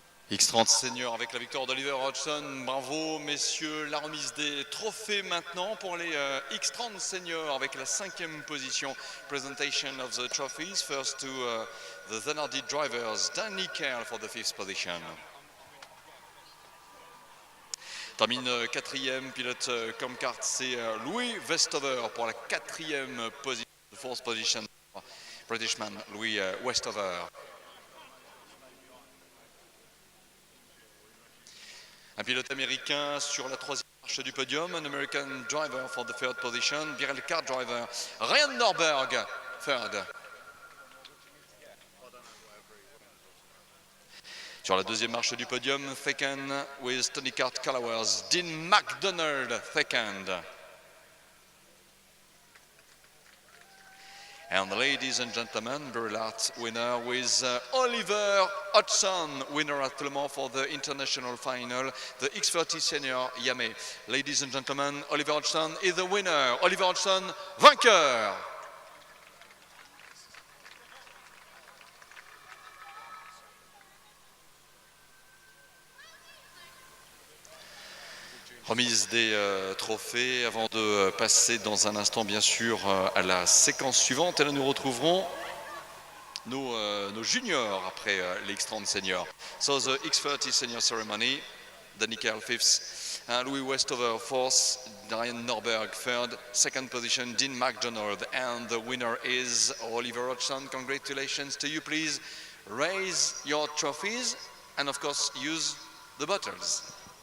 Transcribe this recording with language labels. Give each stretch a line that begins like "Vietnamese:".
French: X30 Senior avec la victoire d'Oliver Hodgson. Bravo messieurs, la remise des trophées maintenant pour les X30 Senior avec la 5e position.
English: Presentation of the trophies. First to the Zanardi drivers, Danny Kerr for the 5th position.
French: Termine 4e, pilote Comcart, c'est Louis Westover pour la 4e position.
English: 4th position, Britishman Louis Westover.
French: Un pilote américain sur la 3e marche du podium,
English: an American driver for the 3rd position, Birel car driver, Ryan Norberg, 3rd.
French: Sur la 2e marche du podium,
English: second with Tony Kart Colorways, Dean McDonald, 2nd. And ladies and gentlemen, Berlart winner with Oliver Hodgson, winner at Le Mans for the international final, the X30 Senior Yame. Ladies and gentlemen, Oliver Hodgson is the winner.
French: Oliver Hodgson, vainqueur. Remise des trophées avant de passer dans un instant bien sûr à la séquence suivante. Et là nous retrouverons nos juniors après les X30 Senior.
English: So the X30 Senior ceremony, Danny Kerr 5th, Louis Westover 4th, Ryan Norberg 3rd, 2nd position Dean McDonald, and the winner is Oliver Hodgson. Congratulations to you. Please raise your trophies and of course use the bottles.